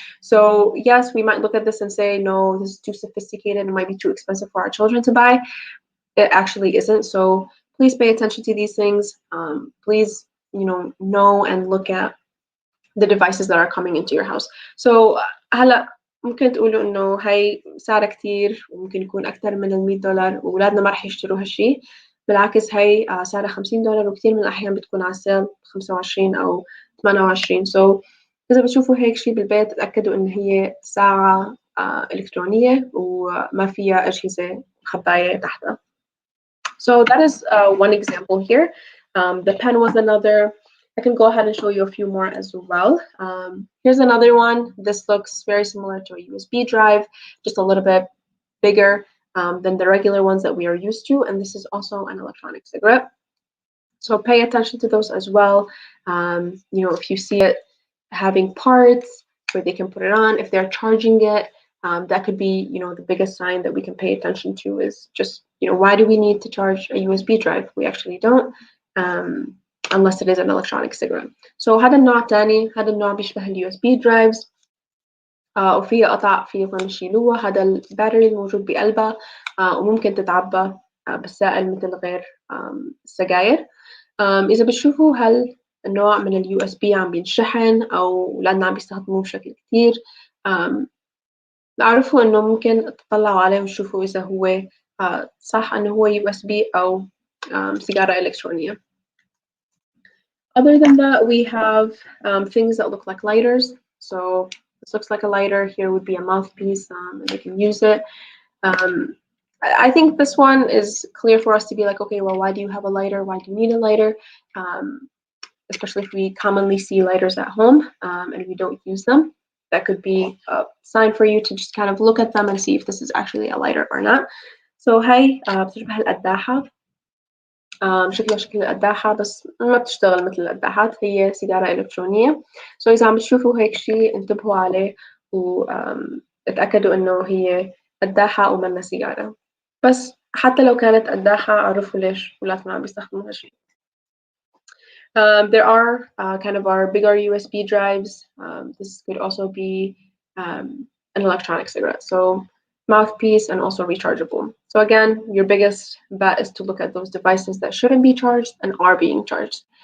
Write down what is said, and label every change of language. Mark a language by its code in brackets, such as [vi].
[en] So yes, we might look at this and say, no, this is too sophisticated. It might be too expensive for our children to buy. It actually isn't. So please pay attention to these things. Please, know and look at the devices that are coming into your house. So هلا [ar] ممكن تقولوا إنه هاي سعرها كتير وممكن يكون أكتر من $100 وأولادنا ما رح يشتروا هالشي. بالعكس هاي سعرها $50 وكتير من الأحيان بتكون على السيل 25 أو 28. So إذا بتشوفوا هيك شي بالبيت تأكدوا إن هي ساعة إلكترونية وما فيها أجهزة خباية تحتها. [en] So that is one example here. The pen was another. I can go ahead and show you a few more as well. Here's another one. This looks very similar to a USB drive, just a little bit bigger than the regular ones that we are used to. And this is also an electronic cigarette. So pay attention to those as well. You know, if you see it having parts where they can put it on, if they're charging it, that could be, you know, the biggest sign that we can pay attention to is just, you know, why do we need to charge a USB drive? We actually don't, unless it is an electronic cigarette. [ar] So هذا النوع تاني، هذا النوع بيشبه ال USB drives وفيه قطع فيهم يشيلوها. هذا الباتري الموجود بقلبها وممكن تتعبى بالسائل مثل غير السجاير. إذا بتشوفوا هل النوع من ال USB عم بينشحن أو أولادنا عم بيستخدموه بشكل كتير، اعرفوا إنه ممكن تطلعوا عليه وتشوفوا إذا هو صح إنه هو USB أو سيجارة إلكترونية. [en] Other than that, we have things that look like lighters. So this looks like a lighter. Here would be a mouthpiece, and they can use it. I think this one is clear for us to be like, okay, well, why do you have a lighter? Why do you need a lighter? Especially if we commonly see lighters at home and we don't use them. That could be a sign for you to just kind of look at them and see if this is actually a lighter or not. [ar] So هاي بتشبه القداحة. شكلها شكل القداحة بس ما بتشتغل مثل القداحات، هي سيجارة إلكترونية. So إذا عم تشوفوا هيك شيء انتبهوا عليه واتأكدوا إنه هي قداحة ومنها سيجارة. بس حتى لو كانت قداحة عرفوا ليش ولادنا عم بيستخدموا هالشيء. [en] There are kind of our bigger USB drives. This could also be an electronic cigarette. So mouthpiece and also rechargeable. So again, your biggest bet is to look at those devices that shouldn't be charged and are being charged.